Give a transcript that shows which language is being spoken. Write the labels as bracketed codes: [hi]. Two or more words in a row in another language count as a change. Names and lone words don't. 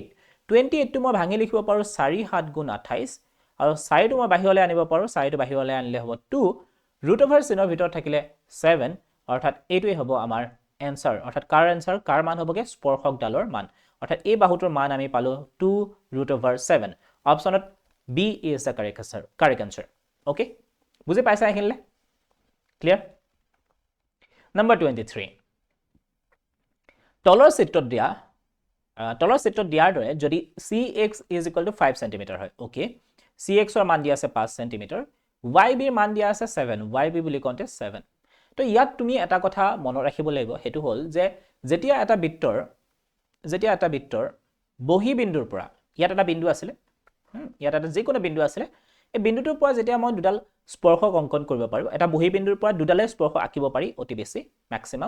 [as] 28টো মই ভাঙি লিখিব পাৰোঁ 4 7 গুণ 28, আৰু 4টো মই বাহিৰলৈ আনিব পাৰোঁ, 4টো বাহিৰলৈ আনিলে হ'ব 2, √চিনৰ ভিতৰত থাকিলে 7, অৰ্থাৎ এইটোৱে হ'ব আমাৰ এনসাৰ, অৰ্থাৎ কাৰ এনসাৰ? কাৰ মান হ'বগে? স্পৰ্শকডালৰ মান, অৰ্থাৎ এই বাহুটোৰ মান আমি পালোঁ 2√7। [en] অপশ্যনত B is the correct answer. [as] Okay, বুজি পাইছা এইখিনিলে? ক্লিয়াৰ? Number 23, তলৰ চিত্ৰত দিয়াৰ দৰে যদি [en] CX is equal to [as] 5 cm হয়, ওকে, CXৰ মান দিয়া আছে 5 cm, YBৰ মান দিয়া আছে 7, YB বুলি কওঁতে 7। তো ইয়াত তুমি এটা কথা মনত ৰাখিব লাগিব, সেইটো হ'ল যে যেতিয়া এটা বৃত্তৰ বহিবিন্দুৰ পৰা, ইয়াত এটা বিন্দু আছিলে, ইয়াত এটা যিকোনো বিন্দু আছিলে, এই বিন্দুটোৰ পৰা যেতিয়া মই দুডাল স্পৰ্শক অংকন কৰিব পাৰোঁ, এটা বহিবিন্দুৰ পৰা দুডালে স্পৰ্শ আঁকিব পাৰি অতি বেছি মেক্সিমাম।